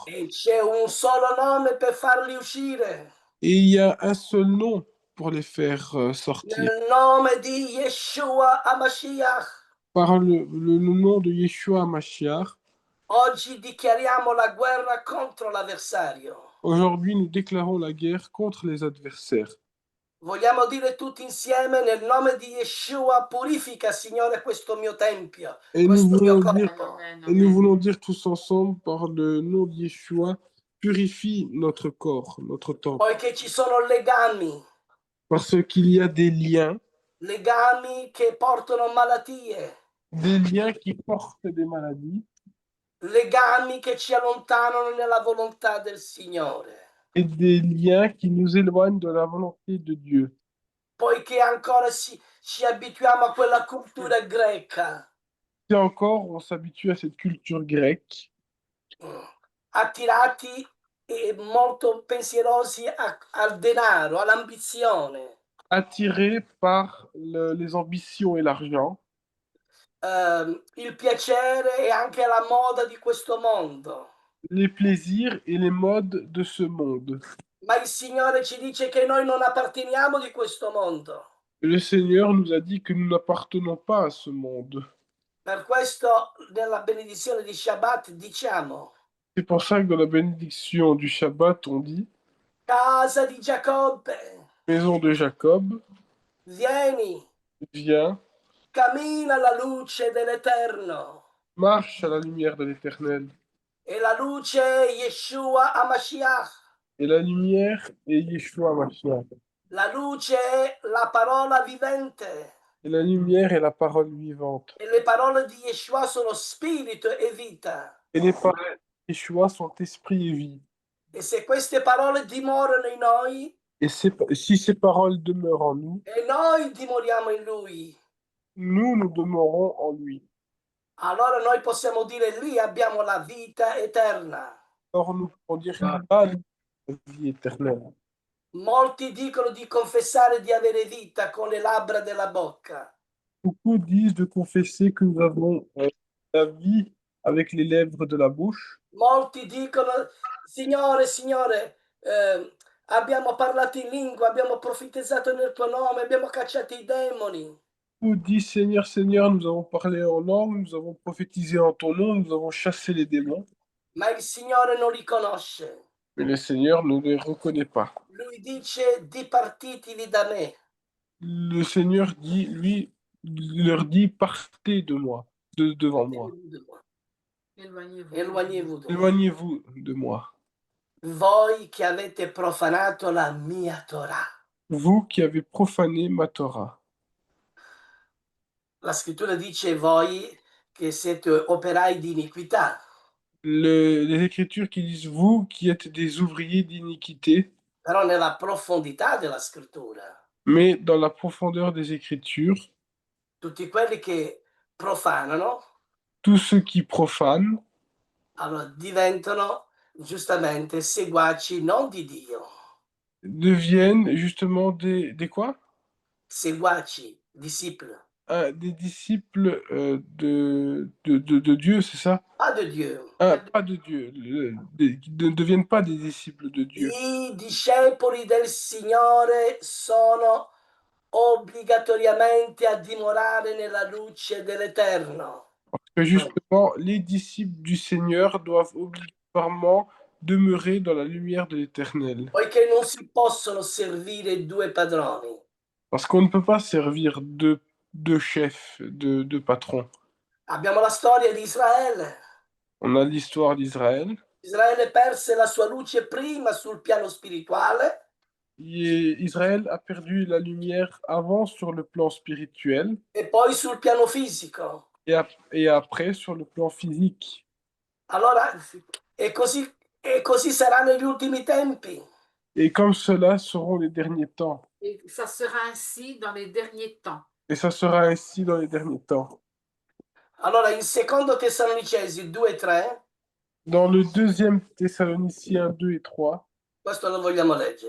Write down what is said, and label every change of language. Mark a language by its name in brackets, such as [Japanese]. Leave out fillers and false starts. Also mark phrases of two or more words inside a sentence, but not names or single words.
[Italian] E c'è un solo nome per farli uscire, [French] Et il y a un seul nom pour les faire sortir, [Italian] nel nome di Yeshua HaMashiach. [French] par le nom de Yeshua Mashiach. [Italian] Oggi dichiariamo la guerra contro l'avversario. [French] Aujourd'hui, nous déclarons la guerre contre les adversaires. [Italian] Vogliamo dire tutti insieme nel nome di Yeshua, purifica, Signore, questo mio tempio, [French] Et nous, [Italian] questo mio [French] voulons dire, [Italian] corpo. [French] et nous voulons dire tous ensemble, par le nom de Yeshua, purifie notre corps, notre temple. [Italian] Poiché ci sono legami, [French] Parce qu'il y a des liens [Italian] che portano malattie, [French] qui portent des maladies [Italian] legami che ci allontanano nella volontà del Signore. [French] et des liens qui nous éloignent de la volonté de Dieu. [Italian] Poiché ancora ci abituiamo a quella cultura greca, [French] Et encore, on s'habitue à cette culture grecque, [Italian] attirati e molto pensierosi al denaro, all'ambizione. [French] attirés par les ambitions et l'argent, [Italian] Il piacere e anche la moda di questo mondo. [French] les plaisirs et les modes de ce monde. [Italian] Ma il Signore ci dice che noi non apparteniamo di questo mondo. [French] Le Seigneur nous a dit que nous n'appartenons pas à ce monde. [Italian] Per questo nella benedizione di Shabbat diciamo: [French] C'est pour ça que dans la bénédiction du Shabbat, on dit [Italian] casa di Giacobbe, [French] Maison de Jacob, [Italian] vieni, [French] viens, [Italian] cammina alla luce dell'Eterno. [French] marche à la lumière de l'Éternel. [Italian] E la luce è Yeshua HaMashiach. [French] Et la lumière est Yeshua Mashiach. [Italian] La luce è la parola vivente. [French] Et la lumière est la parole vivante. [Italian] E le parole di Yeshua sono spirito e vita. [French] Et les paroles de Yeshua sont esprit et vie. [Italian] E se queste parole dimorano in noi, [French] Et si ces paroles demeurent en nous, [Italian] e noi dimoriamo in Lui, [French] nous demeurons en lui. [Italian] allora noi possiamo dire lì abbiamo la vita eterna. [French] Or, nous pouvons dire qu'il a la vie éternelle. [Italian] Molti dicono di confessare di avere vita con le labbra della bocca, [French] Beaucoup disent de confesser que nous avons la vie avec les lèvres de la bouche. [Italian] molti dicono: Signore, Signore, abbiamo parlato in lingua, abbiamo profetizzato nel tuo nome, abbiamo cacciato i demoni. [French] Beaucoup disent Seigneur, Seigneur, nous avons parlé en langue, nous avons prophétisé en ton nom, nous avons chassé les démons. [Italian] Ma il Signore non li conosce. [French] Mais le Seigneur ne les reconnaît pas. [Italian] Lui dice: dipartiteli da me. [French] Le Seigneur dit, lui, leur dit, partez de moi, devant moi. Éloignez-vous de moi. Éloignez-vous de moi. [Italian] Voi che avete profanato la mia Torah. [French] Vous qui avez profané ma Torah. [Italian] La scrittura dice voi che siete operai di iniquità. [French] Les Écritures qui disent vous qui êtes des ouvriers d'iniquité, [Italian] Però nella profondità della scrittura, [French] mais dans la profondeur des Écritures, [Italian] tutti quelli che profanano, [French] tous ceux qui profanent [Italian] allora diventano giustamente seguaci non di Dio, [French] deviennent justement des quoi? [Italian] seguaci, discepoli. [French] des disciples de Dieu, c'est ça? Pas de Dieu. Pas de Dieu. Qui ne deviennent pas des disciples de Dieu. [Italian] I discepoli del Signore sono obbligatoriamente a dimorare nella luce dell'Eterno. [French] Que justement, les disciples du Seigneur doivent obligatoirement demeurer dans la lumière de l'Éternel. [Italian] Poiché non si possono servire due padroni. [French] Parce qu'on ne peut pas servir deux chefs, deux patrons. [Italian] Abbiamo la storia di Israele. [French] On a l'histoire d'Israël. [Italian] Israele perse la sua luce prima sul piano spirituale [French] Israël a perdu la lumière avant sur le plan spirituel [Italian] e poi sul piano fisico. [French] et après sur le plan physique. [Italian] Allora, e così sarà negli ultimi tempi. [French] Et comme cela seront les derniers temps. Et ça sera ainsi dans les derniers temps. Et ça sera ainsi dans les derniers temps. [Italian] Allora, in secondo Tessalonicesi 2:3, [French] Dans le deuxième Thessaloniciens 2 et 3, [Italian] questo lo vogliamo leggere.